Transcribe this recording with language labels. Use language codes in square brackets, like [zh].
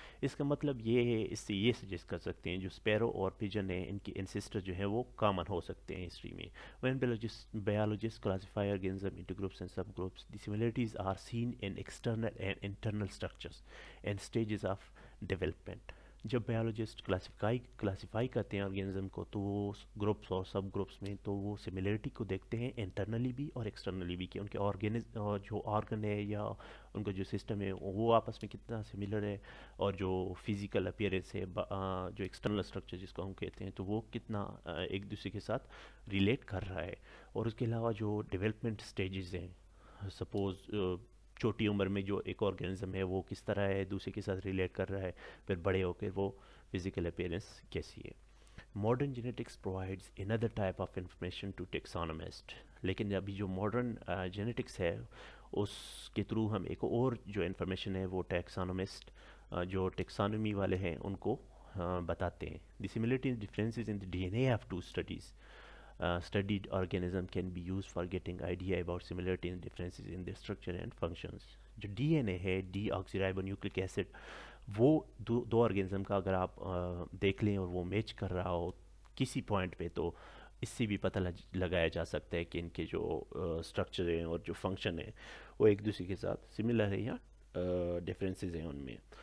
[ur] اس کا مطلب یہ ہے، اس سے یہ سجیسٹ کر سکتے ہیں جو اسپیرو اور پجن ہیں ان کی انسسٹر جو ہیں وہ کامن ہو سکتے ہیں ہسٹری میں. [en] When biologists classify organisms into groups and subgroups, the similarities are seen in external and internal structures and stages of development. [ur] جب بایولوجسٹ کلاسیفائی کرتے ہیں آرگینزم کو تو وہ گروپس اور سب گروپس میں تو وہ سملیرٹی کو دیکھتے ہیں انٹرنلی بھی اور ایکسٹرنلی بھی، کہ ان کے جو آرگن ہے یا ان کا جو سسٹم ہے وہ آپس میں کتنا سملر ہے، اور جو فزیکل اپیئرنس ہے، جو ایکسٹرنل اسٹرکچر جس کو ہم کہتے ہیں، تو وہ کتنا ایک دوسرے کے ساتھ ریلیٹ کر رہا ہے. اور اس کے علاوہ جو ڈیولپمنٹ سٹیجز ہیں، سپوز چھوٹی عمر میں جو ایک آرگینزم ہے وہ کس طرح ہے دوسرے کے ساتھ ریلیٹ کر رہا ہے، پھر بڑے ہو کے وہ فزیکل اپیرنس کیسی ہے. [en] Modern genetics provides another type of information to taxonomist. [ur] لیکن ابھی جو ماڈرن جینیٹکس ہے اس کے تھرو ہم ایک اور جو انفارمیشن ہے وہ ٹیکسانومسٹ جو ٹیکسانومی والے ہیں ان کو بتاتے ہیں. [en] The similarity differences in the D N A of two studies studied organism can be used for getting idea about similarity and differences in their structure and functions. [ur] جو ڈی این اے ہے، ڈی آکسی رائبو نیوکلک ایسڈ، وہ دو organism کا اگر آپ دیکھ لیں اور وہ میچ کر رہا ہو کسی پوائنٹ پہ، تو اس سے بھی پتہ لگایا جا سکتا ہے کہ ان کے جو اسٹرکچر ہیں اور جو فنکشن ہے وہ ایک دوسرے کے ساتھ سملر ہے یا ڈفرینسز ہیں ان میں.